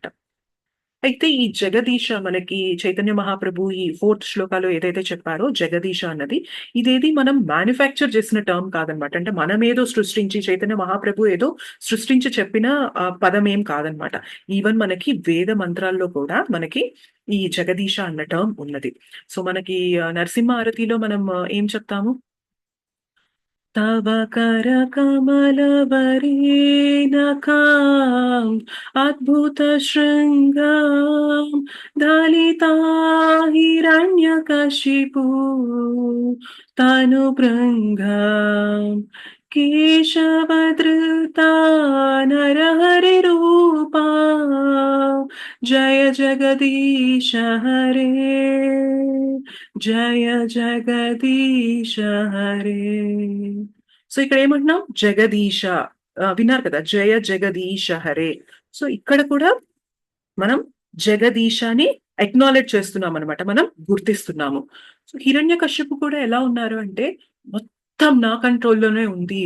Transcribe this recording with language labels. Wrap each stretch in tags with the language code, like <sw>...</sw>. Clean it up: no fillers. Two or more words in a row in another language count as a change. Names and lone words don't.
<te>అయితే ఈ జగదీశ మనకి చైతన్య మహాప్రభు ఈ 4థ్ శ్లోకాలో ఏదైతే చెప్పారో జగదీశ అన్నది, ఇదేది మనం మ్యానుఫ్యాక్చర్ చేసిన టర్మ్ కాదనమాట. అంటే మనమేదో సృష్టించి చైతన్య మహాప్రభు ఏదో సృష్టించి చెప్పిన పదమేం కాదనమాట. ఈవెన్ మనకి వేద మంత్రాల్లో కూడా మనకి ఈ జగదీశ అన్న టర్మ్ ఉన్నది. సో, మనకి నరసింహ ఆరతిలో మనం ఏం చెప్తాము?</te> <sa>तव करकमलवरेणकाम् अद्भुतशृङ्गां दलिता हिरण्यकशिपु तनुभृङ्गां केशवधृता नरहरिरूपा जय जगदीश हरे జయ జగదీశ హరే.</sa> <te>సో, ఇక్కడేమంటున్నాం? జగదీశ. విన్నారు కదా!</te> <sa>జయ జగదీశ హరే.</sa> <te>సో, ఇక్కడ కూడా మనం జగదీశాని అక్నాలెడ్జ్ చేస్తున్నామనమాట. మనం గుర్తిస్తున్నాము. సో, హిరణ్యకశ్యపు కూడా ఎలా ఉన్నారు అంటే, మొత్తం నా కంట్రోల్‌లోనే ఉంది.</te>